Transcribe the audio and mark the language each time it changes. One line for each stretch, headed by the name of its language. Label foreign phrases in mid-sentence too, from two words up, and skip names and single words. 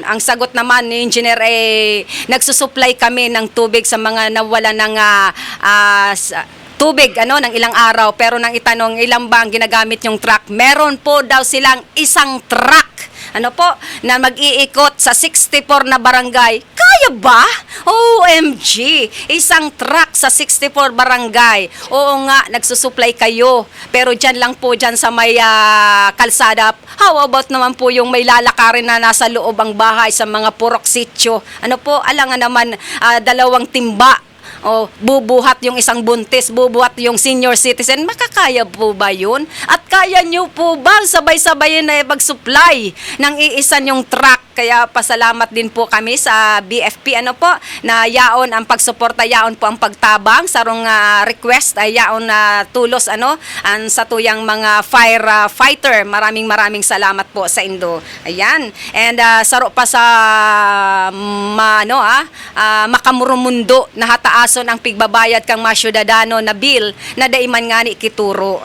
Filipino: Ang sagot naman ni engineer nagsusupply kami ng tubig sa mga nawala ng tubig ng ilang araw, pero nang itanong ilang ba ang ginagamit yung truck, meron po daw silang isang truck na mag-iikot sa 64 na barangay. Kaya ba? OMG! Isang truck sa 64 barangay. Oo nga, nagsusupply kayo. Pero dyan lang po, dyan sa may kalsada.
English: How about
Filipino: naman po yung may lalakarin na nasa loob ang bahay sa mga purok sityo? Alangan naman, 2 timba. Bubuhat yung isang buntis, bubuhat yung senior citizen, makakaya po ba yun? At kaya nyo po ba sabay-sabay na mag-supply ng iisan yung truck?
Bikol: Kaya pasalamat din po kami sa BFP na yaon ang pagsuporta, yaon po ang pagtabang sarong request ay yaon na tulos sa tuyang mga firefighter.
Filipino: Maraming salamat po sa Indo. Ayan.
Bikol: And saro pa sa makamurumundo na hataason ang pigbabayad kang mga syudadano na bill na daiman nga ni kituro.